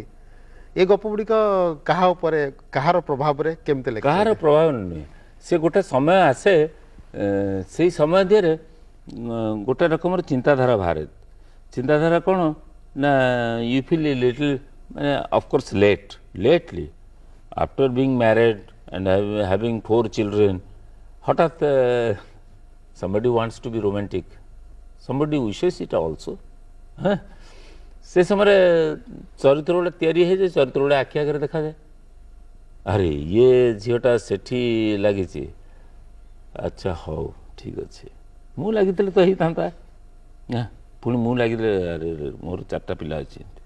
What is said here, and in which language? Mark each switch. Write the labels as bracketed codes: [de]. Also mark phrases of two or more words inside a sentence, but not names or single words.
[or] ଏ ଗପ ଗୁଡ଼ିକ କାହା ଉପରେ, କାହାର ପ୍ରଭାବରେ କେମିତି ଲେଖା? କାହାର ପ୍ରଭାବ ନୁହେଁ, ସେ ଗୋଟେ ସମୟ ଆସେ, ସେଇ ସମୟ ଦିହରେ ଗୋଟେ ରକମର ଚିନ୍ତାଧାରା ବାହାରେ। ଚିନ୍ତାଧାରା କ'ଣ ନା, [en] you feel little, ମାନେ of course lately after being married and having 4 children, ହଠାତ୍ somebody wants to be romantic, somebody wishes it also। [or] ସେ ସମୟରେ ଚରିତ୍ର ଗୋଟେ ତିଆରି ହେଇଯାଏ, ଚରିତ୍ର ଗୋଟେ ଆଖି ଆଗରେ ଦେଖାଯାଏ, ଆରେ ଇଏ ଝିଅଟା ସେଠି ଲାଗିଛି, ଆଚ୍ଛା ହଉ ଠିକ୍ ଅଛି, ମୁଁ ଲାଗିଥିଲେ ତ ହେଇଥାନ୍ତା, ପୁଣି ମୁଁ ଲାଗିଲେ ଆରେ ମୋର 4ଟା ପିଲା ଅଛି।